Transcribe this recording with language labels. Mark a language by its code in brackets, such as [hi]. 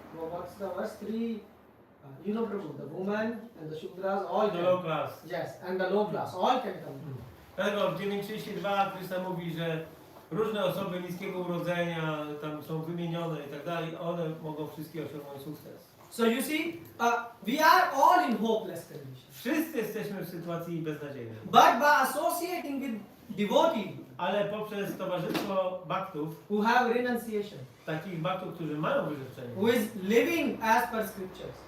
[en] What's the verse? Stree, you know, Prabhu, the woman and the Shudras all The can. low class. Yes, and the low class all can come. [pl] Dlatego w 932 Krishna mówi, że różne osoby niskiego urodzenia tam są wymienione i tak dalej, one mogą wszystkie osiągnąć sukces. [en] So you see, we are all in hopeless condition. [pl] Wszyscy jesteśmy w sytuacji beznadziejnej. [en] But by associating with devotees [pl] Ale poprzez towarzystwo baktów, [en] who have renunciation, [pl] takich baktów, którzy mają wyrzeczenie, [en] who is living as per scriptures,